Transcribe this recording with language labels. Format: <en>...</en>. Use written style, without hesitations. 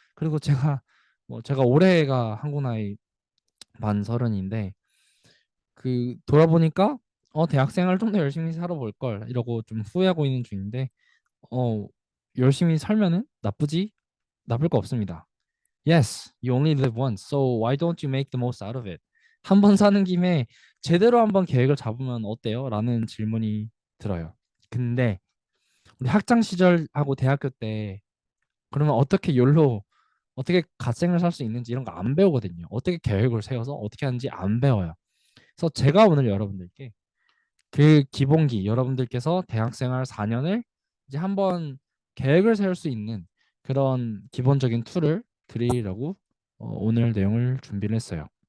<ko>그리고 제가 올해가 한국 나이 만 서른인데 그 돌아보니까 대학생활 좀 더 열심히 살아볼 걸 이러고 좀 후회하고 있는 중인데 어 열심히 살면은 나쁠 거 없습니다.</ko> <en>Yes, you only live once, so why don't you make the most out of it?</en> <ko>한 번 사는 김에 제대로 한번 계획을 잡으면 어때요? 라는 질문이 들어요. 근데 우리 학창 시절하고 대학교 때 그러면 어떻게 갓생을 살 수 있는지 이런 거 안 배우거든요. 어떻게 계획을 세워서 어떻게 하는지 안 배워요. 그래서 제가 오늘 여러분들께 그 기본기 여러분들께서 대학생활 4년을 이제 한번 계획을 세울 수 있는 그런 기본적인 툴을 드리려고 오늘 내용을 준비를 했어요.</ko>